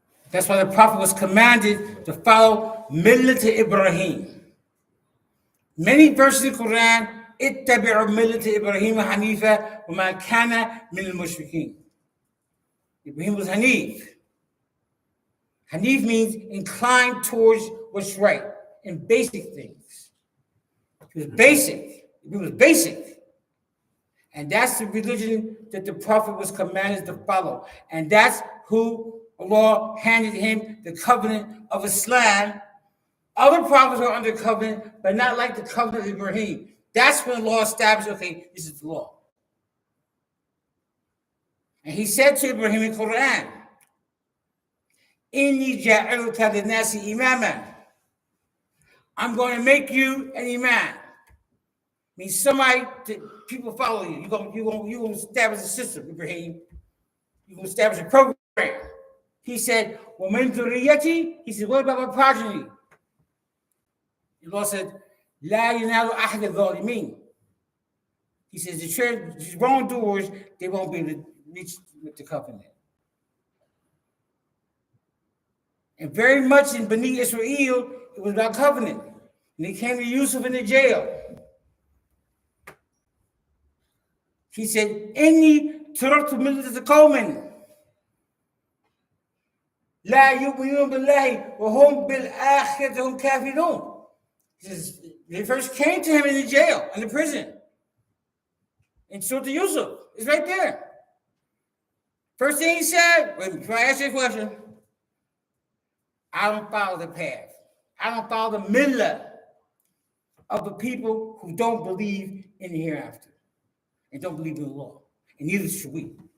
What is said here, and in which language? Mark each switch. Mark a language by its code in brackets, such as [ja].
[en] That's why the Prophet was commanded to follow Millat Ibrahim. Many verses in the Quran, [ar] اتبعوا ملة إبراهيم حنيفا وما كان من المشركين. [en] Ibrahim was Hanif. Hanif means inclined towards what's right in basic things. He was basic. He was basic. And that's the religion that the Prophet was commanded to follow. And that's who Allah handed him the covenant of Islam. Other prophets were under covenant, but not like the covenant of Ibrahim. That's when law established, okay, this is the law. And he said to Ibrahim in the Quran, [ar] Inni ja'aluka linnasi imaman. [en] I'm going to make you an imam. Means somebody that people follow you. You're going to establish a system, Ibrahim. You can establish a program. He said, [ar] وَمِن ذُرِّيَّتِي, [en] he said, what about my progeny? The Lord said, [ar] لَا يَنَالُ أَحْدَ الظَّالِمِينَ. [en] He says, the wrongdoers, they won't be able to reach with the covenant. And very much in Bani Israel, it was about covenant. And they came to Yusuf in the jail. He said, [ar] إِنِّي تَرَكْتُ مِلَّةَ قَوْمٍ لَا يُؤْمِنُونَ بِاللَّهِ وَهُمْ بِالْآخِرَةِ هُمْ كَافِرُونَ. [en] He says, they first came to him in the jail, in the prison. And so to Yusuf, it's right there. First thing he said, wait, before I ask you a question, I don't follow the path. I don't follow the millah of the people who don't believe in the hereafter and don't believe in the law. And neither should we.